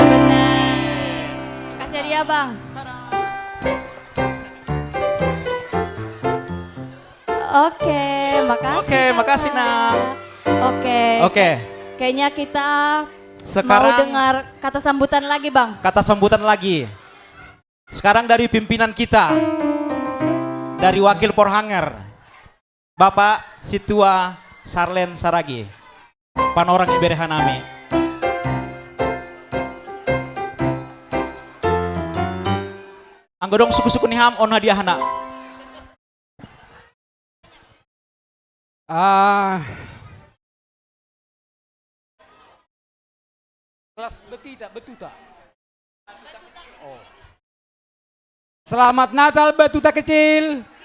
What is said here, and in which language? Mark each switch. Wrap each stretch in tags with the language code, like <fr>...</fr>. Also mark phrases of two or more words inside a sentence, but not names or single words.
<id>Benar. Kasih dia bang. Oke, makasih. Oke, makasih Nang. Oke. Kayaknya kita Sekarang mau dengar kata sambutan lagi bang. kata sambutan lagi. Sekarang dari pimpinan kita. Dari Wakil Porhanger. Bapak Situa Sarlen Saragi.</id> <bts>Panorang Iberehaname. Anggodong suku-suku niham on hadiahna.</bts> <id>Kelas Betuta. Oh. Selamat Natal Batuta kecil.</id>